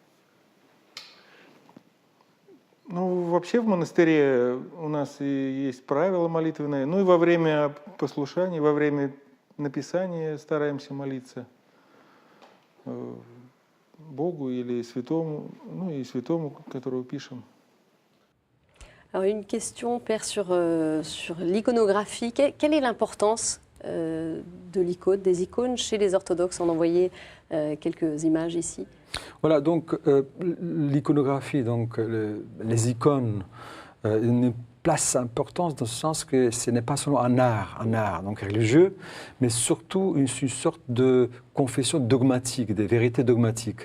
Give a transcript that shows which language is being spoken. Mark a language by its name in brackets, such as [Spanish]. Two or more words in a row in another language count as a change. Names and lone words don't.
[Russian] Ну, вообще в монастыре у нас и есть правила молитвенные. Ну и во время послушания, во время написания стараемся молиться Богу или святому, ну и святому, которого пишем. [French] Alors une question, Père, sur l'iconographie. Quelle est l'importance de l'icône, des icônes chez les orthodoxes? On envoyait quelques images ici. Voilà, donc l'iconographie, donc les icônes, une place importante dans ce sens que ce n'est pas seulement un art donc religieux, mais surtout une sorte de confession dogmatique, des vérités dogmatiques.